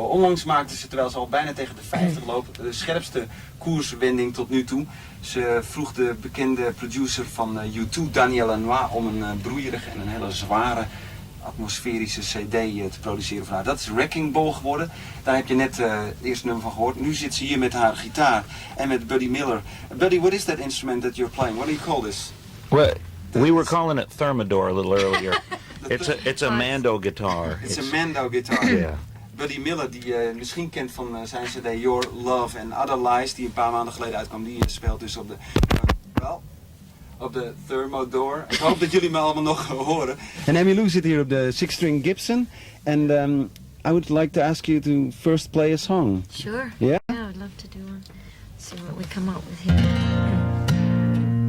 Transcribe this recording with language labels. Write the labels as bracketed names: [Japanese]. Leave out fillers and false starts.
[Dutch] Onlangs maakte ze, terwijl ze al bijna tegen de 50 loopt, de scherpste koerswending tot nu toe. Ze vroeg de bekende producer van U2, Daniel Lanois, om een broeierige en een hele zware atmosferische cd te produceren van haar. Dat is Wrecking Ball geworden. Daar heb je net het eerste nummer van gehoord. Nu zit ze hier met haar gitaar en met Buddy Miller. [English] Buddy, what is that instrument that you're playing? What do you call this? Well, we were calling it Thermidor a little earlier. It's a Mando guitar. It's a Mando guitar. Yeah. [Dutch] Buddy Miller, die je misschien kent van zijn cd Your Love and Other Lies, die een paar maanden geleden uitkwam, die speelt dus op de Thermidor. Ik hoop dat jullie me allemaal nog horen. En Emmylou zit hier op de 6-string Gibson. [English] And I would like to ask you to first play a song. Sure. Yeah? Yeah, I would love to do one. See what we come up with here.